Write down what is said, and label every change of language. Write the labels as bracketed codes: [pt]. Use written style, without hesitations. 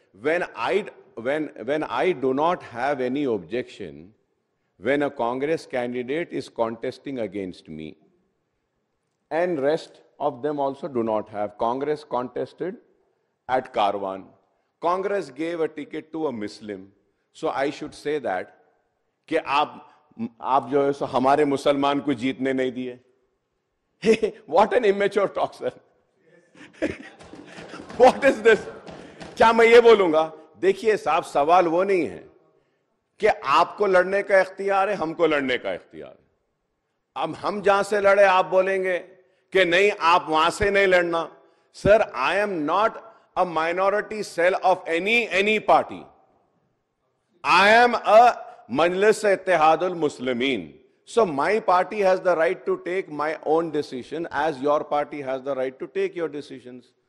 [en] When I do not have any objection, when a Congress candidate is contesting against me, and rest of them also do not have. Congress contested at Karwan. Congress gave a ticket to a Muslim. So I should say that [hi] कि आप जो है सो हमारे मुसलमान को जीतने नहीं दिए. [en] What an immature talk, sir. What is this? [hi] क्या मैं ये बोलूंगा? देखिए साहब, सवाल वो नहीं है कि आपको लड़ने का इख्तियार है, हमको लड़ने का इख्तियार है. अब हम जहां से लड़े आप बोलेंगे कि नहीं, आप वहां से नहीं लड़ना. [en] Sir, I am not a minority cell of any party. I am a Majlis Ittihadul Muslimin. So my party has the right to take my own decision as your party has the right to take your decisions.